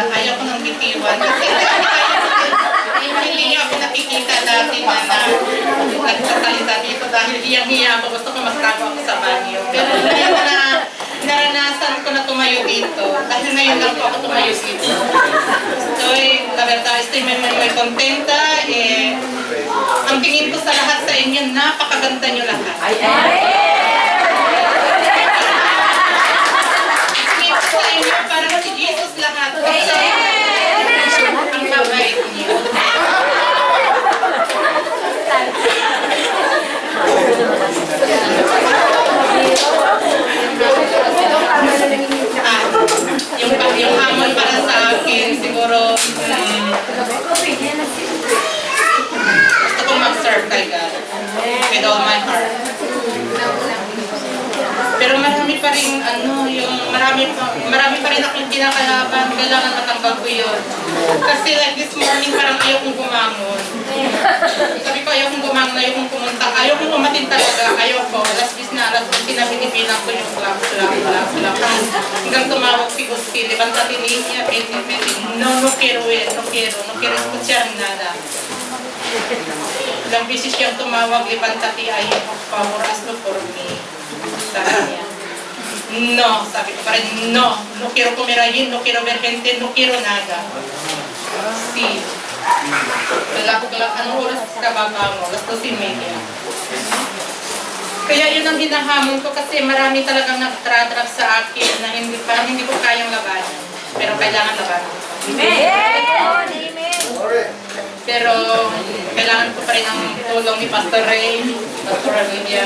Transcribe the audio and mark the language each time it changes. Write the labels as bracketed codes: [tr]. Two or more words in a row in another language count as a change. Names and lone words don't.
[tl] Ayaw ko nang bitiwan. Kasi hindi niya ako nakikita dati na nagsasalita dito dahil hiyang-hiya ako. Gusto ko magtago ako sa banyo. Pero ngayon na naranasan ko na tumayo dito. Dahil ngayon lang po ako tumayo dito. So, [es] la verdad, estoy muy contenta. [tl] Ang tingin ko sa lahat sa inyo, napakaganda nyo lahat. Sa inyo, parang si Jesus lahat. Ang mabait niyo. Yung hamon para sa akin, siguro, gusto kong mag-serve kay God [en] with all my heart. [tl] Pero marami pa rin, marami pa rin akong kinakalaban. Kailangan matanggal ko yun. Kasi like [en] this morning, [tl] parang ayaw kong bumangon. Sabi ko, ayaw kong bumangon, ayaw kong pumunta. Ayaw kong umatin talaga. Ayaw ko. Alas 10 na, alas 10 pinabinibilang ko yung clock. Hanggang tumawag si Gusti, levantate niya, [es] no quiero escuchar nada. [tl] Ilang beses siyang tumawag, levantate, ayaw ko, [es] favor, hazlo por mí. [tl] Sabi niya. No, sabi ko pa rin, [es] no quiero comer allí, no quiero ver gente, no quiero nada. Sí. [tl] Anong oras ka baba mo? Alas 2:30. Kaya yun ang hinahamon ko kasi marami talagang nagtratrap sa akin na parang hindi ko kayang labanan. Pero kailangan labanan. Amen! Pero kailangan ko pa rin ang tulong ni Pastor Ray, Pastor Olivia.